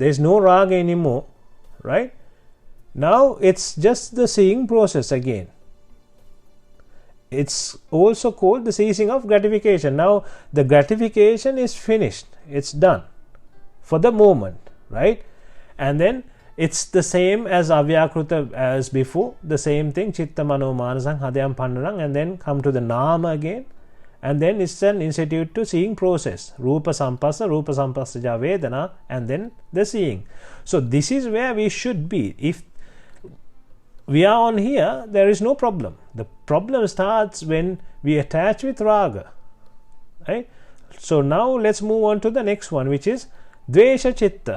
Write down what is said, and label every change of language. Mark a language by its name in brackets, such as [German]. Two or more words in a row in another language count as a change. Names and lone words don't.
[English] There is no raga anymore, right? Now it's just the seeing process again. It's also called the ceasing of gratification. Now the gratification is finished, it's done for the moment, right? And then it's the same as avyakruta as before, the same thing, [Pali] chitta mano manasam hadayam pandarang, [English] and then come to the nama again, and then it's an institute to seeing process, [Pali] rupa sampassaja vedana, [English] and then the seeing. So this is where we should be. If we are on here, there is no problem. The problem starts when we attach with raga, right? So now let's move on to the next one, which is [Pali] dwisha chitta.